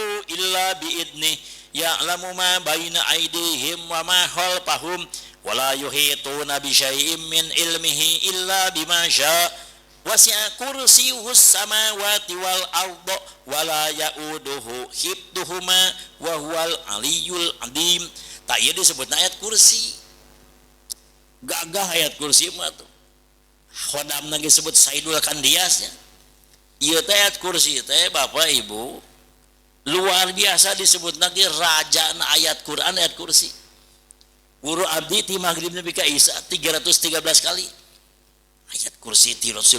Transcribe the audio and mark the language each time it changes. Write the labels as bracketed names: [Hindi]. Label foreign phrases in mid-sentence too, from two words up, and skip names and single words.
[Arabic] إلا بإذنه يعلم ما بين أيديهم وما خلفهم ولا يحيطون بشيء من علمه إلا بما شاء وسع كرسيه السماوات والأرض ولا يئوده حفظهما وهو العلي العظيم tak [Sundanese] ieu disebutna ayat kursi gagah ayat kursi mah tuh khodamna ge disebut Saidul Kandiasnya ieu teh ayat kursi teh Bapak Ibu luar biasa disebutna ge rajana ayat Quran ayat kursi guru abdi ti maghrib nepi ka isya 313 kali ayat kursi 311